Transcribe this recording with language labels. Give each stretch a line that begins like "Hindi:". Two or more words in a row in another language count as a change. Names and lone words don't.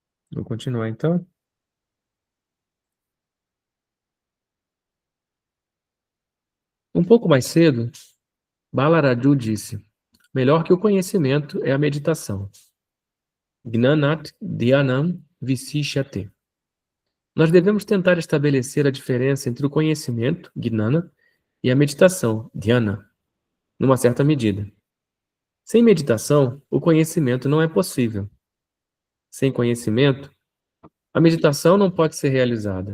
Portuguese: Vou continuar então. Um pouco mais cedo, Balaraju disse: melhor que o conhecimento é a meditação.
Sanskrit: Gnanat dhyanam visishyate.
Portuguese: Nós devemos tentar estabelecer a diferença entre o conhecimento, gnana, e a meditação, dhyana, numa certa medida. Sem meditação, o conhecimento não é possível. Sem conhecimento, a meditação não pode ser realizada.